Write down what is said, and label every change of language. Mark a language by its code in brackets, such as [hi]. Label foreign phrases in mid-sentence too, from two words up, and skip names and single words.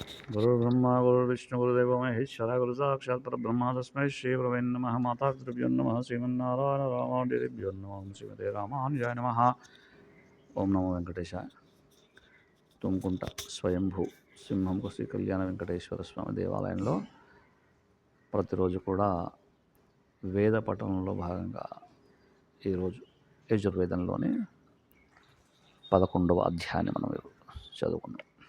[sa] गुरुर्ब्रह्मा गुरुर्विष्णु गुरुदेवो महेश्वरः गुरु साक्षात् परब्रह्म तस्मै श्रीगुरवे नमः मातापितृभ्यो नमः श्रीमन्नारायण रामानुजेभ्यो नमः श्रीमते रामानुजाय नमः ఓం నమో వెంకటేశాయ. [te] తుమ్కుంట స్వయంభూ సింహంకు శ్రీ కళ్యాణ వెంకటేశ్వర స్వామి దేవాలయంలో ప్రతిరోజు కూడా వేద పఠనంలో భాగంగా ఈరోజు యజుర్వేదంలోని 11వ అధ్యాయాన్ని మనం చదువుకుందాం.